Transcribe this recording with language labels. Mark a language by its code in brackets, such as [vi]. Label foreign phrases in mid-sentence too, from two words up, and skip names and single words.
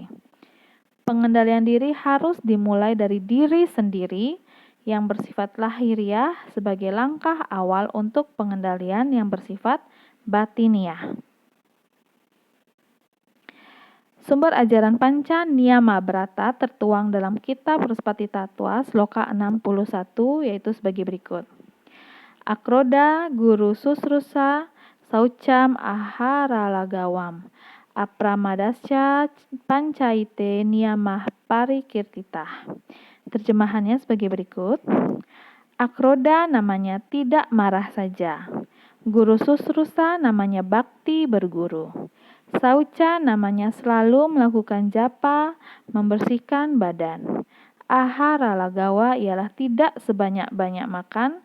[id] Pengendalian diri harus dimulai dari diri sendiri yang bersifat lahiriah sebagai langkah awal untuk pengendalian yang bersifat batiniah. Sumber ajaran Panca Niyama Brata tertuang dalam kitab Respati Tattwa Sloka 61, yaitu sebagai berikut. [sa] Akroda Guru Susrusa Saucam Aharalagawam Apramadasya Pancaite Niyamah Parikirtitah. [id] Terjemahannya sebagai berikut. Akroda namanya tidak marah saja. [sa] Guru Susrusa [id] namanya bakti berguru. Sauca namanya selalu melakukan japa, membersihkan badan. Aharalagawa ialah tidak sebanyak-banyak makan.